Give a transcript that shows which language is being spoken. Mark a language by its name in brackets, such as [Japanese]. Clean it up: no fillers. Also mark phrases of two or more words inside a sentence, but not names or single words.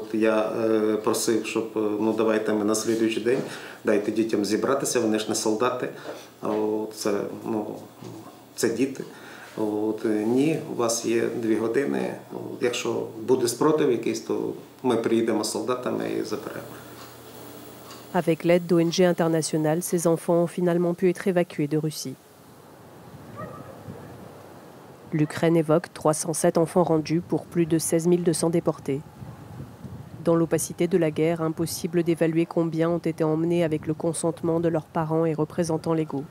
[Ukrainian] Я просив, щоб давайте ми на слідуючий день, дайте дітям зібратися, вони ж не солдати. Це діти. Ні, у вас є 2 години. Якщо буде спротив якийсь, то ми приїдемо з солдатами і заберемо. [French] Avec l'aide d'ONG internationales, ces enfants ont finalement pu être évacués de Russie. L'Ukraine évoque 307 enfants rendus pour plus de 16 200 déportés. Dans l'opacité de la guerre, impossible d'évaluer combien ont été emmenés avec le consentement de leurs parents et représentants légaux.